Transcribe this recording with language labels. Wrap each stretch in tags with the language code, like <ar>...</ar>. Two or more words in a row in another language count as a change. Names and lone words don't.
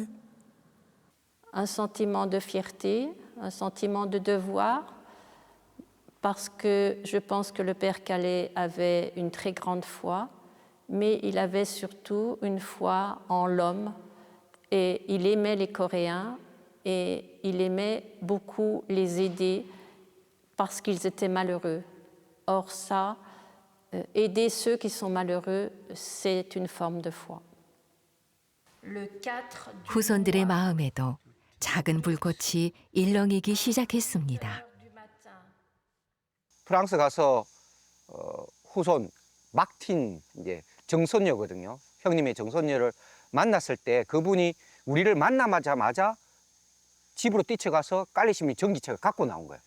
<fr>Un sentiment de fierté, un sentiment de devoir, parce que je pense que le père Calais avait une très grande foi, mais il avait surtout une foi en l'homme, et il aimait les Coréens, et il aimait beaucoup les aider parce qu'ils étaient malheureux. Or ça, aider ceux qui sont malheureux, c'est une forme de foi.</fr> <ko>후손들의 마음에도 작은 불꽃이 일렁이기 시작했습니다. 프랑스 가서 후손 막틴 이제 정손녀거든요. 형님의 정손녀를 만났을 때 그분이 우리를 만나자마자 집으로 뛰쳐가서 깔레시민 전기책을 갖고 나온 거예요.</ko>